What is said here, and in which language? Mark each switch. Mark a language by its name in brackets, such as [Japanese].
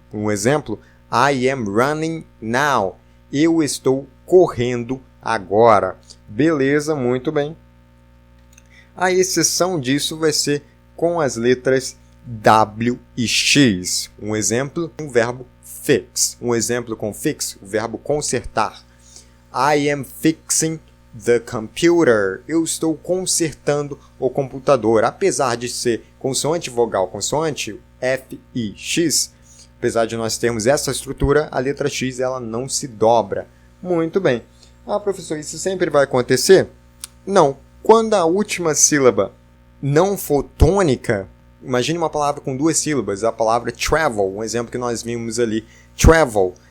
[Portuguese] Um exemplo, [English] I am running now. [Portuguese] Eu estou correndo agora. Beleza, muito bem. A exceção disso vai ser com as letras W e X. Um exemplo, um verbo fix. Um exemplo com fix, o verbo consertar. [English] I am fixing the computer. [Portuguese] Eu estou consertando o computador. Apesar de ser consoante, vogal, consoante, F e X, apesar de nós termos essa estrutura, a letra X ela não se dobra. Muito bem. Ah, professor, isso sempre vai acontecer? Não. Quando a última sílaba não for tônica, imagine uma palavra com duas sílabas, a palavra travel, um exemplo que nós vimos ali. Travel.